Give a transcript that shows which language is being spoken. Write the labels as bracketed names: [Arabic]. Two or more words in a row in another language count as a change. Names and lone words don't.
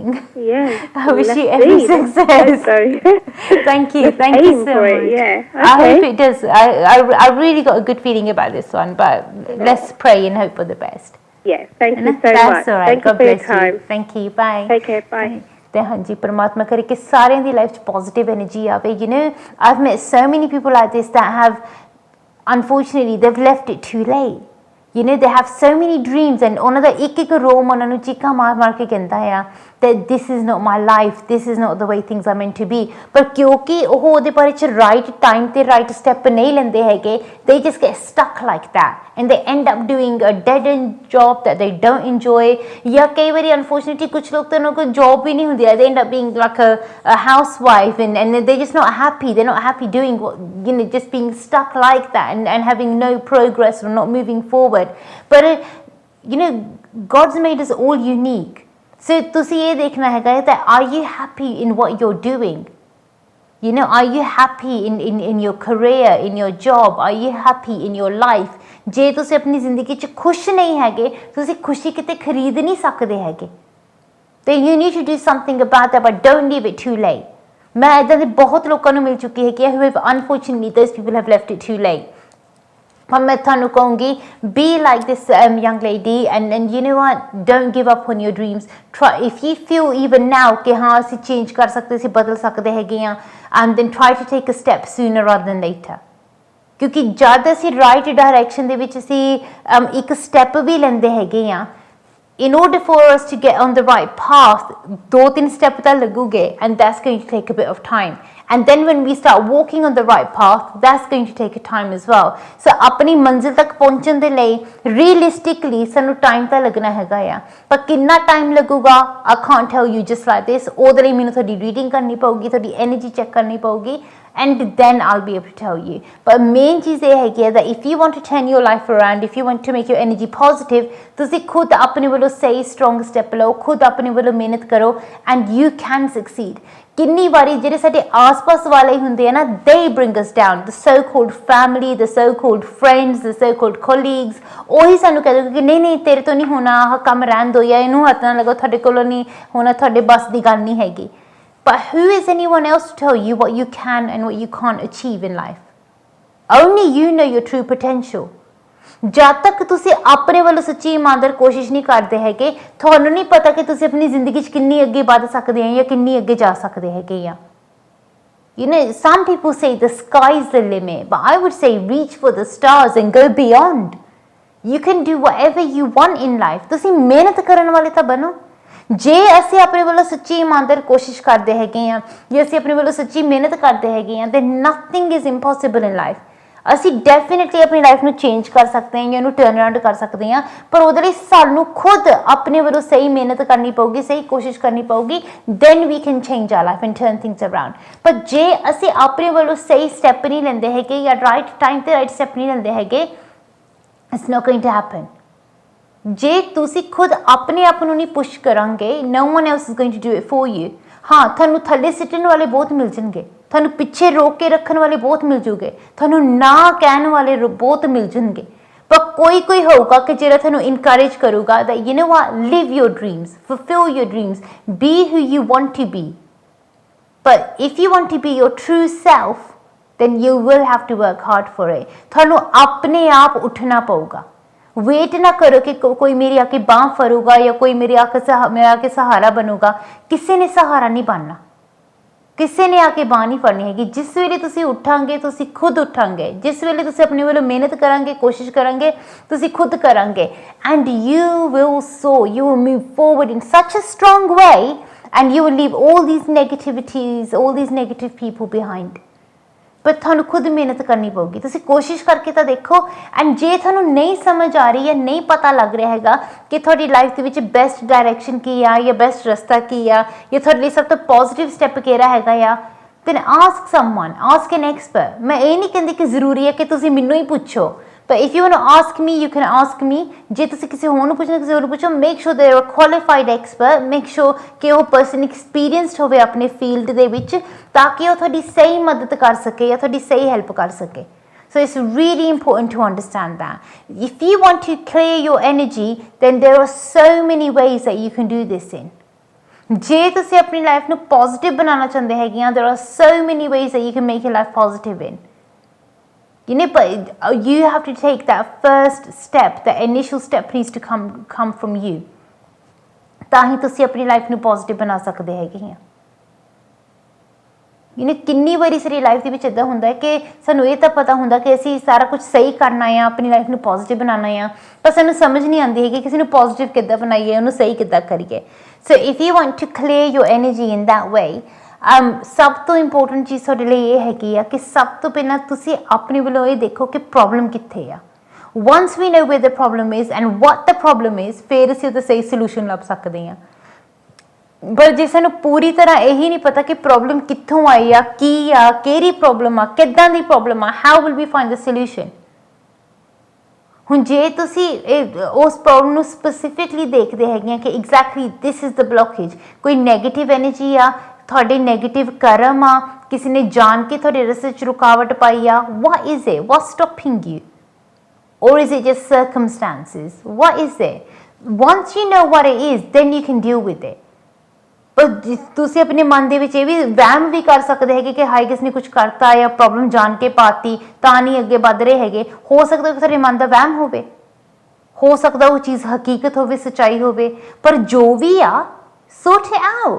[English] I wish you every success. Thank you so much. I hope it does. I really got a good feeling about this one, but let's pray and hope for the best. Thank you so much. That's all right. Thank God you for your bless you. time. Thank you. Bye. Take care. Bye. [Punjabi] ਤੇ ਹਾਂਜੀ ਪਰਮਾਤਮਾ ਕਰੇ ਕਿ ਸਾਰਿਆਂ ਦੀ ਲਾਈਫ 'ਚ [English] positive energy [Punjabi] ਆਵੇ. [English] You know, I've met so many people like this that have, unfortunately, they've left it too late. You know, they have so many dreams, and [Punjabi] ਉਹਨਾਂ ਦਾ ਇੱਕ ਰੋਮ ਉਹਨਾਂ ਨੂੰ ਚੀਕਾਂ ਮਾਰ ਕੇ ਕਹਿੰਦਾ ਆ [English] that this is not my life, this is not the way things are meant to be, [Punjabi] ਪਰ ਕਿਉਂਕਿ ਉਹ ਉਹਦੇ ਬਾਰੇ ਚ [English] right time [Punjabi] ਤੇ [English] right step [Punjabi] ਨਹੀਂ ਲੈਂਦੇ ਹੈਗੇ, [English] they just get stuck like that and they end up doing a dead end job that they don't enjoy, [Punjabi] ਜਾਂ ਕਈ ਵਾਰੀ unfortunately ਕੁਝ ਲੋਕ ਤਾਂ ਉਹਨਾਂ ਕੋਲ job ਵੀ ਨਹੀਂ ਹੁੰਦੀ, [English] they end up being like a housewife and they're just not happy, they're not happy doing what, you know, just being stuck like that and having no progress or not moving forward. But you know, God's made us all unique. So [Punjabi] ਤੁਸੀਂ ਇਹ ਦੇਖਣਾ ਹੈਗਾ [English] that are you happy in what you're doing? You know, are you happy in your career, in your job? Are you happy in your life? [Punjabi] ਜੇ ਤੁਸੀਂ ਆਪਣੀ ਜ਼ਿੰਦਗੀ 'ਚ ਖੁਸ਼ ਨਹੀਂ ਹੈਗੇ, ਤੁਸੀਂ ਖੁਸ਼ੀ ਕਿਤੇ ਖਰੀਦ ਨਹੀਂ ਸਕਦੇ ਹੈਗੇ, [English] then you need to do something about that, but don't leave it too late. [Punjabi] ਮੈਂ ਇੱਦਾਂ ਦੇ ਬਹੁਤ ਲੋਕਾਂ ਨੂੰ ਮਿਲ ਚੁੱਕੀ ਹੈ ਕਿ [English] who have unfortunately those people have left it too late. [Punjabi] ਪਰ ਮੈਂ ਤੁਹਾਨੂੰ ਕਹੂੰਗੀ [English] be like this young lady and you know what, don't give up on your dreams. Try, if you feel even now [Punjabi] ਕਿ ਹਾਂ ਅਸੀਂ change ਕਰ ਸਕਦੇ, ਅਸੀਂ ਬਦਲ ਸਕਦੇ ਹੈਗੇ ਆ, [English] and then try to take a step sooner rather than later. [Punjabi] ਕਿਉਂਕਿ ਜਦ ਅਸੀਂ [English] right direction [Punjabi] ਦੇ ਵਿੱਚ ਅਸੀਂ ਇੱਕ step ਵੀ ਲੈਂਦੇ ਹੈਗੇ ਆ, [English] in order for us to get on the right path, 2-3 step [Punjabi] ਤਾਂ ਲੱਗੂਗੇ [English] and that's going to take a bit of time. And then when we start walking on the right path, that's going to take a time as well. [Punjabi] So ਆਪਣੀ ਮੰਜ਼ਿਲ ਤੱਕ ਪਹੁੰਚਣ ਦੇ ਲਈ realistically ਸਾਨੂੰ time ਤਾਂ ਲੱਗਣਾ ਹੈਗਾ ਆ, ਪਰ ਕਿੰਨਾ time ਲੱਗੂਗਾ [English] I can't tell you just like this. [Punjabi] ਉਹਦੇ ਲਈ ਮੈਨੂੰ ਤੁਹਾਡੀ reading ਕਰਨੀ ਪਊਗੀ, ਤੁਹਾਡੀ energy check ਕਰਨੀ ਪਊਗੀ, [English] and then I'll be able to tell you. But main [Punjabi] ਚੀਜ਼ ਇਹ ਹੈਗੀ ਹੈ [English] that if you want to turn your life around, if you want to make your energy positive, [Punjabi] ਤੁਸੀਂ ਖੁਦ ਆਪਣੇ ਵੱਲੋਂ ਸਹੀ [English] strong step [Punjabi] ਲਓ, ਖੁਦ ਆਪਣੇ ਵੱਲੋਂ ਮਿਹਨਤ ਕਰੋ [English] and you can succeed. [Punjabi] ਕਿੰਨੀ ਵਾਰੀ ਜਿਹੜੇ ਸਾਡੇ ਆਸ-ਪਾਸ ਵਾਲੇ ਹੁੰਦੇ ਆ ਨਾ, [English] they bring us down, the so-called family, the so-called friends, the so-called colleagues, [Punjabi] ਉਹੀ ਸਾਨੂੰ ਕਹਿ ਦਿੰਦੇ ਕਿ ਨਹੀਂ ਤੇਰੇ ਤੋਂ ਨਹੀਂ ਹੋਣਾ, ਆਹ ਕੰਮ ਰਹਿਣ ਦਿਓ, ਜਾਂ ਇਹਨੂੰ ਹੱਥ ਨਾ ਲਗਾਓ, ਤੁਹਾਡੇ ਕੋਲੋਂ ਨਹੀਂ ਹੋਣਾ, ਤੁਹਾਡੇ ਬਸ ਦੀ ਗੱਲ ਨਹੀਂ ਹੈਗੀ. [English] But who is anyone else to tell you what you can and what you can't achieve in life? Only you know your true potential. [Punjabi] ਜਦ ਤੱਕ ਤੁਸੀਂ ਆਪਣੇ ਵੱਲੋਂ ਸੱਚੀ ਇਮਾਨਦਾਰ ਕੋਸ਼ਿਸ਼ ਨਹੀਂ ਕਰਦੇ ਹੈਗੇ, ਤੁਹਾਨੂੰ ਨਹੀਂ ਪਤਾ ਕਿ ਤੁਸੀਂ ਆਪਣੀ ਜ਼ਿੰਦਗੀ 'ਚ ਕਿੰਨੀ ਅੱਗੇ ਵੱਧ ਸਕਦੇ ਆ ਜਾਂ ਕਿੰਨੀ ਅੱਗੇ ਜਾ ਸਕਦੇ ਹੈਗੇ ਆ. [English] You know, some people say the sky's the limit, but I would say reach for the stars and go beyond. You can do whatever you want in life. [Punjabi] ਤੁਸੀਂ ਮਿਹਨਤ ਕਰਨ ਵਾਲੇ ਤਾਂ ਬਣੋ. ਜੇ ਅਸੀਂ ਆਪਣੇ ਵੱਲੋਂ ਸੱਚੀ ਇਮਾਨਦਾਰ ਕੋਸ਼ਿਸ਼ ਕਰਦੇ ਹੈਗੇ ਆ, ਜੇ ਅਸੀਂ ਆਪਣੇ ਵੱਲੋਂ ਸੱਚੀ ਮਿਹਨਤ ਕਰਦੇ ਹੈਗੇ ਆ, [English] then nothing is impossible in life. [Punjabi] ਅਸੀਂ ਡੈਫੀਨੇਟਲੀ ਆਪਣੀ ਲਾਈਫ ਨੂੰ ਚੇਂਜ ਕਰ ਸਕਦੇ ਹਾਂ ਜਾਂ ਇਹਨੂੰ [English] turn around [Punjabi] ਕਰ ਸਕਦੇ ਹਾਂ, ਪਰ ਉਹਦੇ ਲਈ ਸਾਨੂੰ ਖੁਦ ਆਪਣੇ ਵੱਲੋਂ ਸਹੀ ਮਿਹਨਤ ਕਰਨੀ ਪਊਗੀ, ਸਹੀ ਕੋਸ਼ਿਸ਼ ਕਰਨੀ ਪਊਗੀ, [English] then we can change our life and turn things around. [Punjabi] ਪਰ ਜੇ ਅਸੀਂ ਆਪਣੇ ਵੱਲੋਂ ਸਹੀ ਸਟੈਪ ਨਹੀਂ ਲੈਂਦੇ ਹੈਗੇ ਜਾਂ [English] right time [Punjabi] ਤੇ [English] right step [Punjabi] ਨਹੀਂ ਲੈਂਦੇ ਹੈਗੇ, [English] it's not going to happen. [Punjabi] ਜੇ ਤੁਸੀਂ ਖੁਦ ਆਪਣੇ ਆਪ ਨੂੰ ਨਹੀਂ ਪੁਸ਼ ਕਰਾਂਗੇ, [English] no one else is going to do it for you. [Punjabi] ਹਾਂ, ਤੁਹਾਨੂੰ ਥੱਲੇ ਸਿੱਟਣ ਵਾਲੇ ਬਹੁਤ ਮਿਲ ਜਾਣਗੇ, ਤੁਹਾਨੂੰ ਪਿੱਛੇ ਰੋਕ ਕੇ ਰੱਖਣ ਵਾਲੇ ਬਹੁਤ ਮਿਲ ਜੂਗੇ, ਤੁਹਾਨੂੰ ਨਾ ਕਹਿਣ ਵਾਲੇ ਬਹੁਤ ਮਿਲ ਜਾਣਗੇ, ਪਰ ਕੋਈ ਹੋਊਗਾ ਕਿ ਜਿਹੜਾ ਤੁਹਾਨੂੰ ਇਨਕਰੇਜ ਕਰੂਗਾ [English] that you know what, live your dreams, fulfill your dreams, be who you want to be. But if you want to be your true self, then you will have to work hard for it. [Punjabi] ਤੁਹਾਨੂੰ ਆਪਣੇ ਆਪ ਉੱਠਣਾ ਪਊਗਾ. ਵੇਟ ਨਾ ਕਰੋ ਕਿ ਕੋਈ ਮੇਰੀ ਆ ਕੇ ਬਾਂਹ ਫੜੂਗਾ ਜਾਂ ਕੋਈ ਮੇਰਾ ਆ ਕੇ ਸਹਾਰਾ ਬਣੂਗਾ. ਕਿਸੇ ਨੇ ਸਹਾਰਾ ਨਹੀਂ ਬਣਨਾ, ਕਿਸੇ ਨੇ ਆ ਕੇ ਬਾਂਹ ਨਹੀਂ ਫੜਨੀ ਹੈਗੀ. ਜਿਸ ਵੇਲੇ ਤੁਸੀਂ ਉੱਠਾਂਗੇ ਤੁਸੀਂ ਖੁਦ ਉੱਠਾਂਗੇ, ਜਿਸ ਵੇਲੇ ਤੁਸੀਂ ਆਪਣੇ ਵੱਲੋਂ ਮਿਹਨਤ ਕਰਾਂਗੇ, ਕੋਸ਼ਿਸ਼ ਕਰਾਂਗੇ, ਤੁਸੀਂ ਖੁਦ ਕਰਾਂਗੇ, [English] and you will soar, you will move forward in such a strong way and you will leave all these negativities, all these negative people behind. [Punjabi] ਪਰ ਤੁਹਾਨੂੰ ਖੁਦ ਮਿਹਨਤ ਕਰਨੀ ਪਊਗੀ, ਤੁਸੀਂ ਕੋਸ਼ਿਸ਼ ਕਰਕੇ ਤਾਂ ਦੇਖੋ. ਐਂਡ ਜੇ ਤੁਹਾਨੂੰ ਨਹੀਂ ਸਮਝ ਆ ਰਹੀ ਜਾਂ ਨਹੀਂ ਪਤਾ ਲੱਗ ਰਿਹਾ ਹੈਗਾ ਕਿ ਤੁਹਾਡੀ ਲਾਈਫ ਦੇ ਵਿੱਚ [English] best direction [Punjabi] ਕੀ ਆ ਜਾਂ ਬੈਸਟ ਰਸਤਾ ਕੀ ਆ ਜਾਂ ਤੁਹਾਡੇ ਲਈ ਸਭ ਤੋਂ [English] positive step [Punjabi] ਕਿਹੜਾ ਹੈਗਾ ਆ, [English] then ask someone, ask an expert. [Punjabi] ਮੈਂ ਇਹ ਨਹੀਂ ਕਹਿੰਦੀ ਕਿ ਜ਼ਰੂਰੀ ਹੈ ਕਿ ਤੁਸੀਂ ਮੈਨੂੰ ਹੀ ਪੁੱਛੋ, [English] but if you want to ask me, you can ask me. [Punjabi] ਜੇ ਤੁਸੀਂ ਕਿਸੇ ਹੋਰ ਨੂੰ ਪੁੱਛਣਾ, ਕਿਸੇ ਹੋਰ ਨੂੰ ਪੁੱਛੋ, [English] make sure they are a qualified expert, make sure [Punjabi] ਕਿ ਉਹ [English] person experienced [Punjabi] ਹੋਵੇ ਆਪਣੇ ਫੀਲਡ ਦੇ ਵਿੱਚ, ਤਾਂ ਕਿ ਉਹ ਤੁਹਾਡੀ ਸਹੀ ਮਦਦ ਕਰ ਸਕੇ ਜਾਂ ਤੁਹਾਡੀ ਸਹੀ ਹੈਲਪ ਕਰ ਸਕੇ. [English] So it's really important to understand that. If you want to clear your energy, then there are so many ways that you can do this in. [Punjabi] ਜੇ ਤੁਸੀਂ ਆਪਣੀ ਲਾਈਫ ਨੂੰ ਪੋਜ਼ਿਟਿਵ ਬਣਾਉਣਾ ਚਾਹੁੰਦੇ ਹੈਗੇ ਆ, [English] there are so many ways that you can make your life positive in. You know, but you have to take that first step, the initial step needs to come from you. [Punjabi] ਤਾਂ ਹੀ ਤੁਸੀਂ ਆਪਣੀ ਲਾਈਫ ਨੂੰ ਪੋਜ਼ਿਟਿਵ ਬਣਾ ਸਕਦੇ ਹੈਗੇ ਆ. ਕਿੰਨੀ ਵਾਰੀ ਸਾਡੀ ਲਾਈਫ ਦੇ ਵਿੱਚ ਇੱਦਾਂ ਹੁੰਦਾ ਹੈ ਕਿ ਸਾਨੂੰ ਇਹ ਤਾਂ ਪਤਾ ਹੁੰਦਾ ਕਿ ਅਸੀਂ ਸਾਰਾ ਕੁਝ ਸਹੀ ਕਰਨਾ ਆ, ਆਪਣੀ ਲਾਈਫ ਨੂੰ ਪੋਜ਼ਿਟਿਵ ਬਣਾਉਣਾ ਆ, ਪਰ ਸਾਨੂੰ ਸਮਝ ਨਹੀਂ ਆਉਂਦੀ ਹੈ ਕਿ ਕਿਸੇ ਨੂੰ ਪੋਜ਼ਿਟਿਵ ਕਿੱਦਾਂ ਬਣਾਈਏ, ਉਹਨੂੰ ਸਹੀ ਕਿੱਦਾਂ ਕਰੀਏ। [English] So if you want to clear your energy in that way, [Punjabi] ਸਭ ਤੋਂ ਇੰਪੋਰਟੈਂਟ ਚੀਜ਼ ਤੁਹਾਡੇ ਲਈ ਇਹ ਹੈਗੀ ਆ ਕਿ ਸਭ ਤੋਂ ਪਹਿਲਾਂ ਤੁਸੀਂ ਆਪਣੇ ਵੱਲੋਂ ਇਹ ਦੇਖੋ ਕਿ ਪ੍ਰੋਬਲਮ ਕਿੱਥੇ ਆ। [English] once we know where the problem is and what the problem is, [Punjabi] ਫਿਰ ਅਸੀਂ ਉਹਦਾ ਸਹੀ ਸੋਲੂਸ਼ਨ ਲੱਭ ਸਕਦੇ ਹਾਂ। ਪਰ ਜੇ ਸਾਨੂੰ ਪੂਰੀ ਤਰ੍ਹਾਂ ਇਹੀ ਨਹੀਂ ਪਤਾ ਕਿ ਪ੍ਰੋਬਲਮ ਕਿੱਥੋਂ ਆਈ ਆ, ਕੀ ਆ, ਕਿਹੜੀ ਪ੍ਰੋਬਲਮ ਆ, ਕਿੱਦਾਂ ਦੀ ਪ੍ਰੋਬਲਮ ਆ, [English] how will we find the solution. [Punjabi] ਹੁਣ ਜੇ ਤੁਸੀਂ ਉਸ ਪ੍ਰੋਬਲਮ ਨੂੰ ਸਪੈਸੀਫਿਕਲੀ ਦੇਖਦੇ ਹੈਗੇ ਆ ਕਿ [English] exactly this is the blockage, [Punjabi] ਕੋਈ [English] negative energy [Punjabi] ਆ, ਤੁਹਾਡੇ ਨੈਗੇਟਿਵ ਕਰਮ ਆ, ਕਿਸੇ ਨੇ ਜਾਣ ਕੇ ਤੁਹਾਡੇ ਰਸਤੇ 'ਚ ਰੁਕਾਵਟ ਪਾਈ ਆ, [English] what is it? What's stopping you? Or is it just circumstances? What is it? Once you know what it is, then you can deal with it. [Punjabi] ਪਰ ਤੁਸੀਂ ਆਪਣੇ ਮਨ ਦੇ ਵਿੱਚ ਇਹ ਵੀ ਵਹਿਮ ਵੀ ਕਰ ਸਕਦੇ ਹੈਗੇ ਕਿ ਹਾਏ ਕਿਸ ਨੇ ਕੁਝ ਕਰਤਾ ਜਾਂ ਪ੍ਰੋਬਲਮ ਜਾਣ ਕੇ ਪਾਤੀ ਤਾਂ ਨਹੀਂ ਅੱਗੇ ਵੱਧ ਰਹੇ ਹੈਗੇ। ਹੋ ਸਕਦਾ ਕਿ ਤੁਹਾਡੇ ਮਨ ਦਾ ਵਹਿਮ ਹੋਵੇ, ਹੋ ਸਕਦਾ ਉਹ ਚੀਜ਼ ਹਕੀਕਤ ਹੋਵੇ, ਸੱਚਾਈ ਹੋਵੇ, ਪਰ ਜੋ ਵੀ ਆ [English] sort it out.